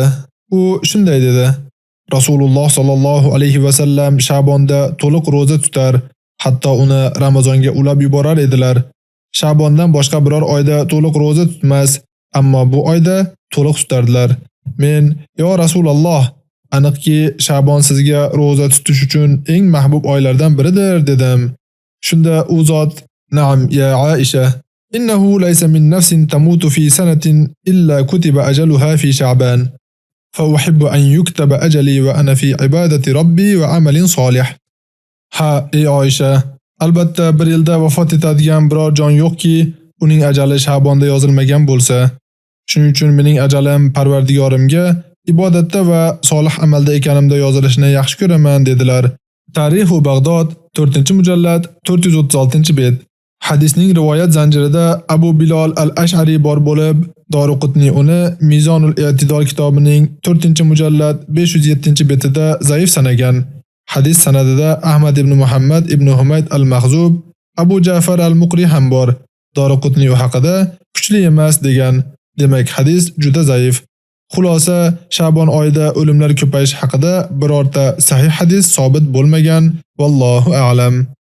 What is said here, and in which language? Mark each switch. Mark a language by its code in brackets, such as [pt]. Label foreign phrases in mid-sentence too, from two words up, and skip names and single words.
[uz] U shunday dedi: Rasululloh sallallohu alayhi va sallam Sha'bonda to'liq roza tutar, hatto uni Ramazonga ulab yuborar edilar. Sha'bondan boshqa biror oyda to'liq roza tutmas, ammo bu oyda to'liq tutardilar. Men: "Yo Rasululloh, aniqki Sha'bon sizga roza tutish uchun eng mahbub oylardan biridir" dedim. Shunda u zot: [ar] "نعم يا عائشة، إنه ليس من نفس تموت في سنة إلا كتب أجلها في شعبان. فأحب أن يكتب أجلي وأنا في عبادة ربي وعمل صالح." [uz] Ha, ey Oysha, albatta bir yilda vafot etadigan biror jon yo'qki, uning ajali Sha'bonda yozilmagan bo'lsa. Shuning uchun mening ajalim Parvardigorimga ibodatda va solih amalda ekanimda yozilishini yaxshi ko'raman dedilar. Tarixu Bag'dod 4-mujallad 436-bet. Hadisning rivoyat zanjirida Abu Bilol al-Ash'ari bor bo'lib, Doruqutni uni Mizonul I'tidol kitobining 4-mujallad 507-betida zaif sanagan. Hadis sanadida Ahmad ibn Muhammad ibn Humayd al-Mahzub, Abu Ja'far al-Muqri ham bor. Doruqutni u haqida kuchli emas degan. Demak, hadis juda zaif. Xulosa, Sha'bon oyida o'limlar ko'payishi haqida birorta sahih hadis sobit bo'lmagan. [ar] والله أعلم.